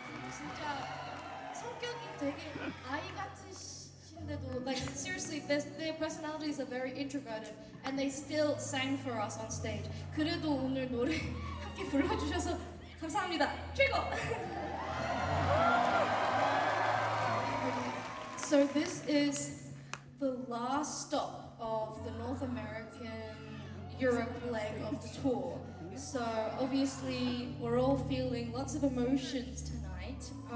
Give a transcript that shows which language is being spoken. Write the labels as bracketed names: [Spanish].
[Korean] 진짜 성격이 되게 아이 같으신데도, [English] like seriously, their personalities are very introverted, and they still sang for us on stage. [Korean] 그래도 오늘 노래 함께 불러주셔서 감사합니다. 최고. [English] So this is the last stop of the North American Europe leg of the tour. So obviously we're all feeling lots of emotions tonight.